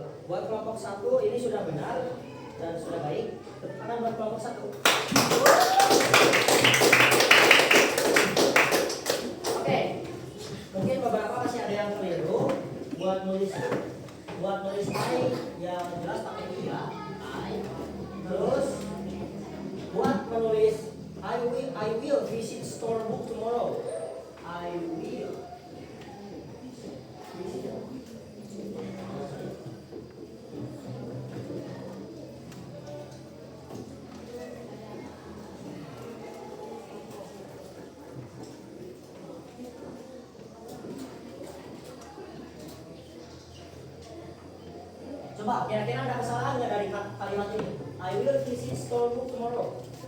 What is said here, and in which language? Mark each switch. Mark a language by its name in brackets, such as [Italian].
[Indonesian] Buat kelompok 1 ini sudah benar dan sudah baik. Tepuk tangan buat kelompok 1. Oke, mungkin beberapa masih ada yang keliru. Buat nulis I yang jelas pakai I ya. [English] I. [Indonesian] Terus buat menulis [English] I will visit store book tomorrow. I will visit. [Indonesian] Coba kira-kira ada kesalahan nggak dari kalimat ini? [English] I will visit store book tomorrow.